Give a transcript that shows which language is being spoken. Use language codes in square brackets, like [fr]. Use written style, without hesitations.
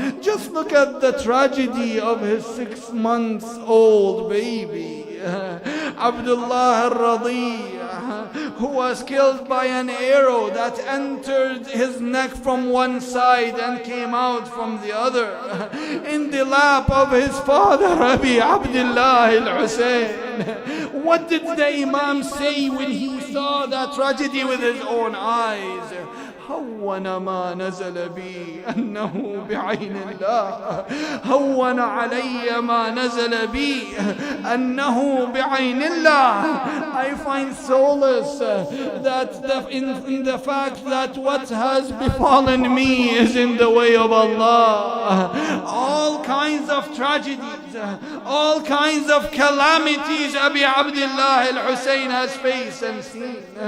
[en] Just look at the tragedy of his 6-month-old baby, Abdullah al-Radi, who was killed by an arrow that entered his neck from one side and came out from the other, in the lap of his father, Abi Abdullah al-Hussein. What did the Imam say when he saw that tragedy with his own eyes? [ar] هون ما نزل بي أنه بعين الله، هون علي ما نزل بي أنه بعين الله. [en] I find solace in the fact that what has befallen me is in the way of Allah. All kinds of tragedies, all kinds of calamities Abi Abdullah al-Hussein has faced and seen.